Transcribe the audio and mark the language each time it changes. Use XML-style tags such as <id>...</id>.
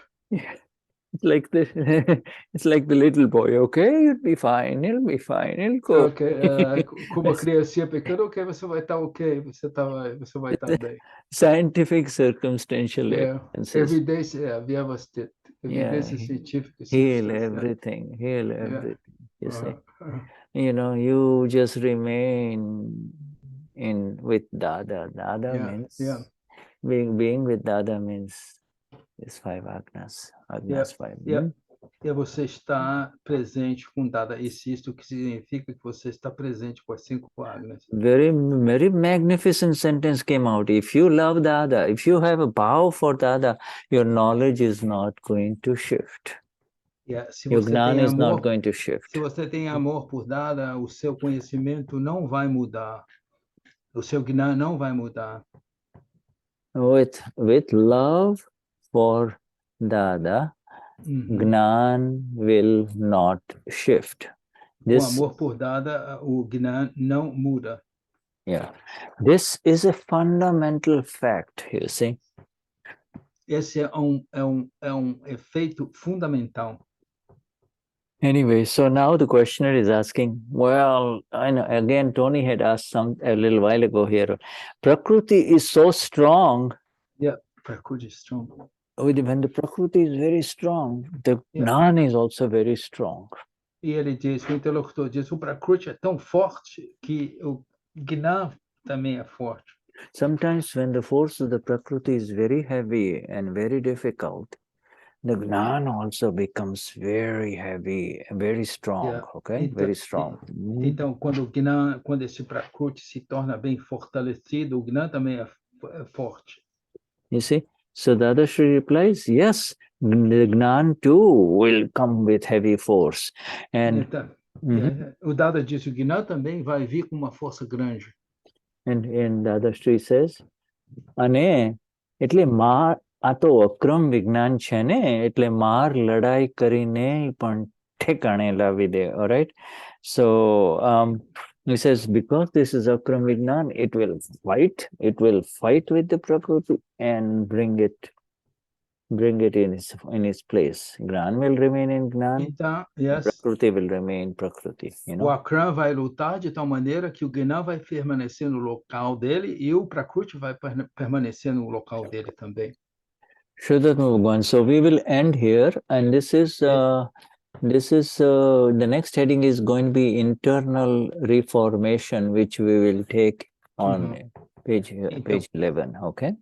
<en>It's like the little boy. Okay, you'll be fine. You'll be fine. You'll go.</en> <pt>Okay, como a criancinha pequena, ok, você vai estar ok, você vai estar bem.</pt> <en>Scientific circumstantial evidence.</en> <pt>Evidência, evidência científica.</pt> <en>Heal everything. Heal everything. You see, you just remain with Dada. Dada means being with Dada means these 5 agnas. Agnas 5.</en> <pt>E você está presente com Dada. Isto que significa que você está presente com as 5 agnas.</pt> <en>Very, very magnificent sentence came out. If you love Dada, if you have a bow for Dada, your knowledge is not going to shift. Your Gnan is not going to shift.</en> <pt>Se você tem amor por Dada, o seu conhecimento não vai mudar. O seu Gnan não vai mudar.</pt> <en>With love for Dada, Gnan will not shift.</en> <pt>Com amor por Dada, o Gnan não muda.</pt> <en>Yeah, this is a fundamental fact, you see.</en> <pt>Esse é efeito fundamental.</pt> <en>Anyway, so now the questioner is asking, well, I know, again, Tony had asked a little while ago here, Prakruti is so strong. Yeah, Prakruti is strong. When the Prakruti is very strong, the Gnan is also very strong.</en> <pt>E ele diz, o interlocutor diz, o Prakruti é tão forte que o Gnan também é forte.</pt> <en>Sometimes when the force of the Prakriti is very heavy and very difficult, the Gnan also becomes very heavy and very strong, okay?</en> <pt>Então,</pt> <en>very strong.</en> <pt>Então, quando esse Prakruti se torna bem fortalecido, o Gnan também é forte.</pt> <en>You see? So Dadashri replies, yes, the Gnan too will come with heavy force. And</en> <pt>então, o Dada diz, o Gnan também vai vir com uma força grande.</pt> <en>And Dadashri says,</en> <gu>Ane, એટલે માર આ તો અક્રમ વિજ્ઞાન છે ને એટલે માર લડાઈ કરીને પણ ઠેકાણે લાવી દે.</gu> <en>All right. So he says, because this is Akram Vignan, it will fight with the Prakruti and bring it in its place. Gnan will remain in Gnan,</en> <pt>então,</pt> <en>Prakruti will remain Prakruti.</en> <pt>O Akram vai lutar de tal maneira que o Gnan vai permanecer no local dele e o Prakruti vai permanecer no local dele também.</pt> <en>Vishuddhatma. So we will end here, and this is the next heading is going to be internal reformation, which we will take on page 11, okay?</en>